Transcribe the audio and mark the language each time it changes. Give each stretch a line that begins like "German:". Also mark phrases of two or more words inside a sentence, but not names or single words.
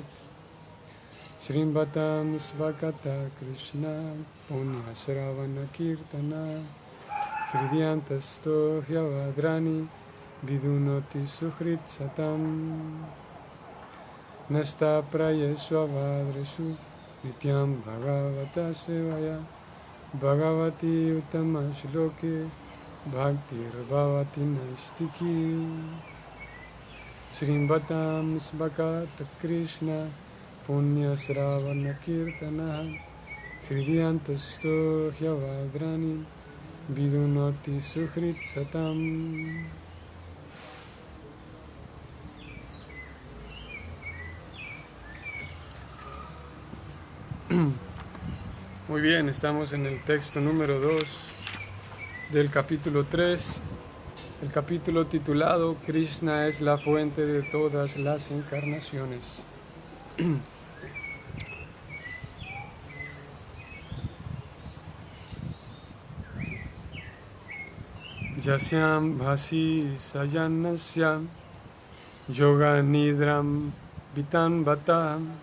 Sanskrit: Srimvatam Svakata Krishna Punya Shravana Kirtana Hridyantasto Hyavadrani Vidunoti Suhrit Satam Nasta Prayesvavadreshu Nityam Bhagavata Sevaya Bhagavati Uttama Shloke Bhaktir Bhavati Naistiki Srimvatam Svakata Krishna Punya Sravana Kirtana Hridyantasto Hyavadrani Vidunoti Suhrit Satam.
Spanish: Muy bien, estamos en el texto número 2 del capítulo 3, el capítulo titulado Krishna es la fuente de todas las encarnaciones.
Sanskrit: Yasyam bhasi sayanasya yoga nidram vitan bata